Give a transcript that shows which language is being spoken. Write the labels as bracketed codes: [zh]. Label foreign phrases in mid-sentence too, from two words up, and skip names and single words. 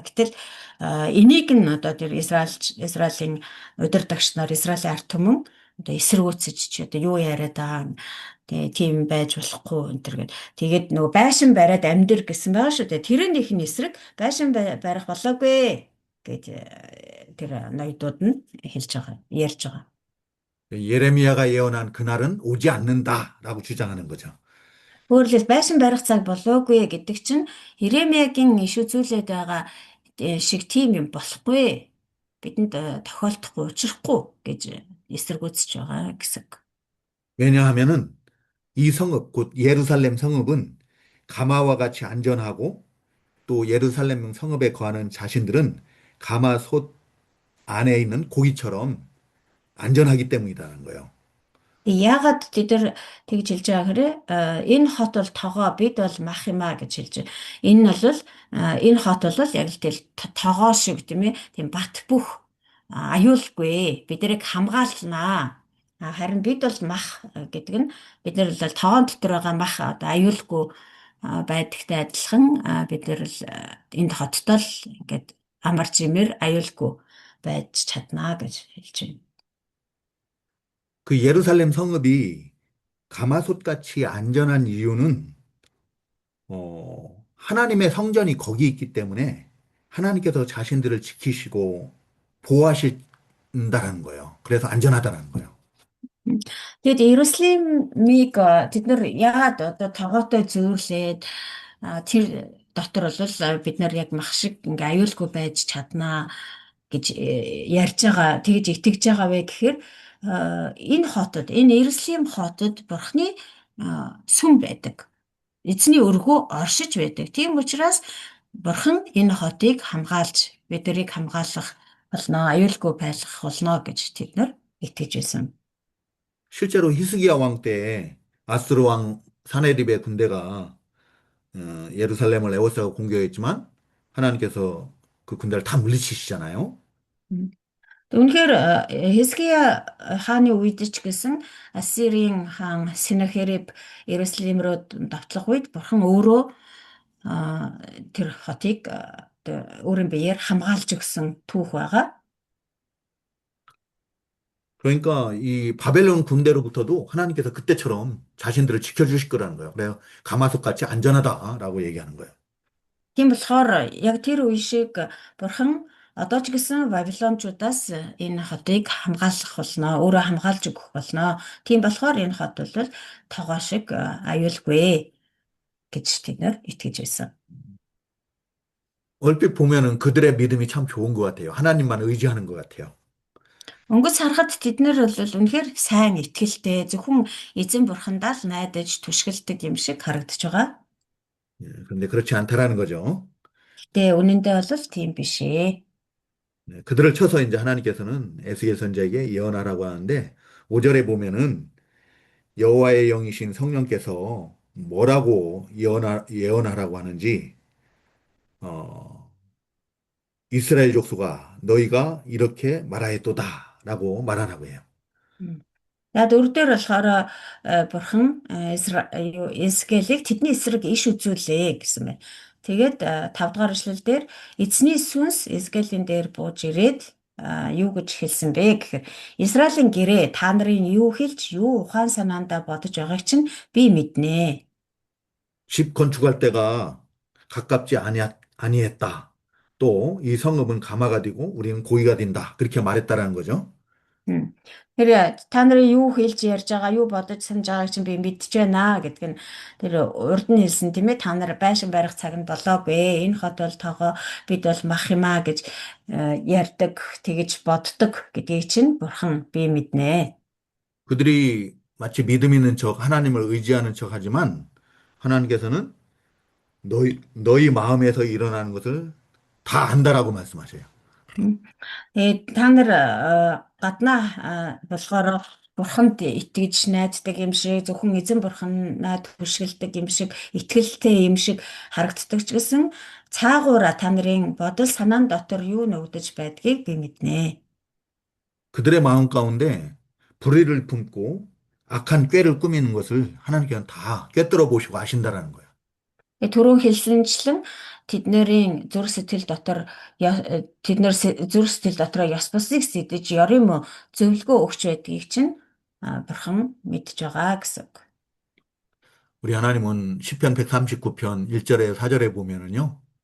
[mn] Гэтэл энийг нь одоо тэр Израилийн удирдагч нар Израилийн ард түмэн одоо эсэргүүцэж чи одоо юу яриад байгаа тэгээ тийм байж болохгүй энэ төр гээд тэгээд нөгөө байшин бариад амьдр гэсэн байгаа шүү дээ. Тэрнийх нь эсрэг байшин барих болоогүй гэж тэр ноёдууд нь хэлж байгаа, ярьж байгаа. [ko] 예레미야가 예언한 그날은 오지 않는다라고 주장하는 거죠. [mn] Өөрөөр хэлбэл байшин барих цаг болоогүй гэдэг чинь Иремьягийн иш үзүүлээд байгаа шиг тийм юм болохгүй. Бидэнд тохиолдохгүй, учрахгүй гэж эсэргүүцэж байгаа гэсэн. [ko] 왜냐하면은 이 성읍, 곧 예루살렘 성읍은 가마와 같이 안전하고 또 예루살렘 성읍에 거하는 자신들은 가마솥 안에 있는 고기처럼 안전하기 때문이라는 거예요. [mn] Яагаад тэд нар тэгж хэлж байгаа хэрэг энэ хот бол тогоо бид бол мах юм а гэж хэлж байна. Энэ нь бол энэ хот бол яг л тэл тогоо шиг тийм ээ тийм бат бөх аюулгүй бид нарыг хамгаалнаа. Харин бид бол мах гэдэг нь бид нар бол тоон дотор байгаа мах одоо аюулгүй байдагтай адилхан бид нар л энд хоттой л ингээд амар чимээр аюулгүй байж чаднаа гэж хэлж байна. [ko] 그 예루살렘 성읍이 가마솥 같이 안전한 이유는 하나님의 성전이 거기 있기 때문에 하나님께서 자신들을 지키시고 보호하신다라는 거예요. 그래서 안전하다라는 거예요. [mn] Тэгэд Иерусалимыг тэд нар яагаад одоо тогоотой зөөрлээд тэр дотор бол бид нар яг мах шиг ингээ аюулгүй байж чаднаа гэж ярьж байгаа тэгж итгэж байгаа вэ гэхээр энэ хотод энэ Иерусалим хотод Бурхны сүм байдаг. Эзний өргөө оршиж байдаг. Тийм учраас Бурхан энэ хотыг хамгаалж бид нарыг хамгаалах болно, аюулгүй байлгах болно гэж тэд нар итгэж байсан. [ko] 실제로 히스기야 왕 때에 아수르 왕 사네립의 군대가 예루살렘을 에워싸고 공격했지만 하나님께서 그 군대를 다 물리치시잖아요. [mn] Үнэхээр Хизкия хааны үед ч гэсэн Ассирийн хаан Сенахериб Иерусалим руу давтлах үед Бурхан өөрөө тэр хотыг өөрийн биеэр хамгаалж өгсөн түүх байгаа. [ko] 그러니까 이 바벨론 군대로부터도 하나님께서 그때처럼 자신들을 지켜주실 거라는 거예요. 그래요. 가마솥 같이 안전하다라고 얘기하는 거예요. [mn] Тийм болохоор яг тэр үе шиг Бурхан одоо ч гэсэн Вавилончуудаас энэ хотыг хамгаалах болно, өөрөө хамгаалж өгөх болно. Тийм болохоор энэ хот бол тогоо шиг аюулгүй гэж тэд нар итгэж байсан. [ko] 얼핏 보면은 그들의 믿음이 참 좋은 것 같아요. 하나님만 의지하는 것 같아요. [mn] Өнгөц харахад тэд нар бол үнэхээр сайн итгэлтэй, зөвхөн эзэн бурхандаа л найдаж түшгэлдэг юм шиг харагдаж байгаа. [ko] 그런데 그렇지 않다라는 거죠. [mn] Гэтэ үнэндээ бол тийм биш ээ. [ko] 그들을 쳐서 이제 하나님께서는 에스겔 선지자에게 예언하라고 하는데 5절에 보면은 여호와의 영이신 성령께서 뭐라고 예언하라고 하는지 이스라엘 족속아 너희가 이렇게 말하였도다라고 말하라고 해요. [mn] Яг дөрөвдөр болохоор бурхан Эзекиэлийг тэдний эсрэг иш үзүүлээ гэсэн байна. Тэгээд 5 дугаар эшлэл дээр эзний сүнс Эзекиэлийн дээр бууж ирээд юу гэж хэлсэн бэ гэхээр Израилийн гэрээ та нарын юу хэлж юу ухаан санаандаа бодож байгааг чинь би мэднэ. [ko] 집 건축할 때가 가깝지 아니했다. 또 이 성읍은 가마가 되고 우리는 고기가 된다. 그렇게 말했다라는 거죠. [mn] Тэр та нарын юу хэлж ярьж байгаа, юу бодож санаж байгааг чинь би мэдж байна гэдэг нь тэр урд нь хэлсэн тийм ээ. Та нар байшин барих цаг нь болоогүй. Энэ хот бол тоогоо бид бол мах юм аа гэж ярьдаг, тэгэж боддог гэдгийг чинь бурхан би мэднэ. [ko] 그들이 마치 믿음 있는 척, 하나님을 의지하는 척 하지만 하나님께서는 너희 마음에서 일어나는 것을 다 안다라고 말씀하셔요. [mn] Та нар гаднаа болохоор бурханд итгэж найддаг юм шиг зөвхөн эзэн бурханаа түшгэлдэг юм шиг итгэлтэй юм шиг харагддаг ч гэсэн цаагаараа та нарын бодол санаан дотор юу нэгдэж байдгийг би мэднэ. [ko] 그들의 마음 가운데 불의를 품고 악한 꾀를 꾸미는 것을 하나님께서는 다 꿰뚫어 보시고 아신다라는 거예요. [mn] Түрүүн хэлсэнчлэн тэднэрийн зүрх сэтгэл дотор тэднэр зүрх сэтгэл дотроо ёс бусыг сэтэж ёрын мө зөвлөгөө өгч байдгийг чинь бурхан мэдж байгаа гэсэн үг. [ko] 우리 하나님은 시편 139편 1절에 4절에 보면은요.